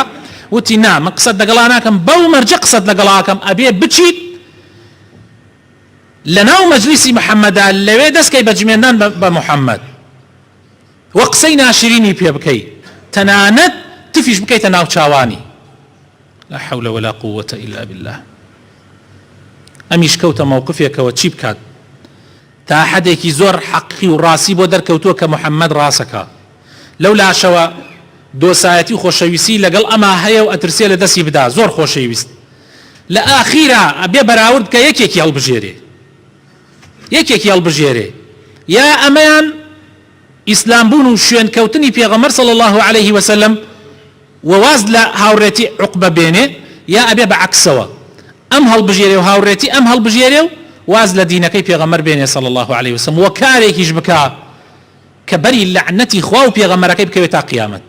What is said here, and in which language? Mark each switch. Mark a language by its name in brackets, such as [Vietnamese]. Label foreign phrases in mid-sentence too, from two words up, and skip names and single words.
[Central Kurdish] وتی نا، من قسەت لەگەڵا ناکەم، بەو مەرجە قسەت لەگەڵاکەم، ئەبێ بچیت لە ناو مەجلیسی محەممەدا لەوێ دەستکەی بەجمێندان بە محەممەد وە قسەی ناشرینی پێ بکەی، تەنانەت تفیش بکەیتە ناو چاوانی. [Arabic] لا حول ولا قوة إلا بالله. [Central Kurdish] ئەمیش کەوتە مووقفێکەوە چی بکات تا حەدێکی زۆر حەقی و ڕاستی بۆ دەرکەوتووە کە محەممەد ڕاستەکە. لەو لاشەوە دۆسایەتی خۆشەویستی لەگەڵ ئەما هەیە و ئەترسێ لە دەستی بدا، زۆر خۆشەویست. لە ئاخیرا ئەبێ بەراورد کە یەکێکی هەڵبژێرێ، یەکێکی هەڵبژێرێ، یا ئەمەیان ئیسلام بوون و شوێن کەوتنی پێغەمبەر [Arabic] صلی الله عليه وسلم [Central Kurdish] وواز لە هاوڕێتی عوقبە بێنێ، یا ئەبێ بەعەکسەوە ئەم هەڵبژێرێ و هاوڕێتی ئەم هەڵبژێرێ و واز لە دینەکەی پێغەمبەر بێنێ [Arabic] صلی الله عليه وسلم، [Central Kurdish] وە کارێکیش بکا کە بەری لعنەتی خوا و پێغەمبەرەکەی بکەوێت تا قیامەت.